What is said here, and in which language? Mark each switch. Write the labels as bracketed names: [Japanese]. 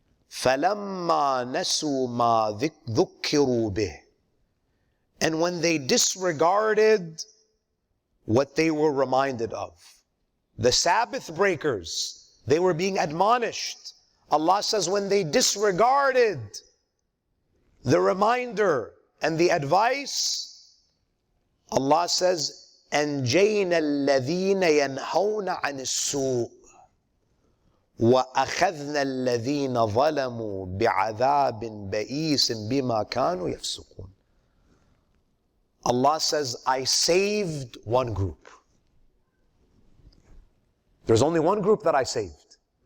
[Arabic] فَلَمَّا نَسُوا مَا ذُكِّرُوا بِهِ. [English] And when they disregarded what they were reminded of. The Sabbath breakers, they were being admonished. Allah says when they disregarded the reminder and the advice, Allah says, [Arabic] أَنْجَيْنَا الَّذِينَ يَنْهَوْنَ عَنِ السُّوءِ وَأَخَذْنَا الَّذِينَ ظَلَمُوا بِعَذَابٍ بَئِيسٍ بِمَا كَانُوا يَفْسُقُونَ. [English] Allah says, I saved one group. There's only one group that I saved.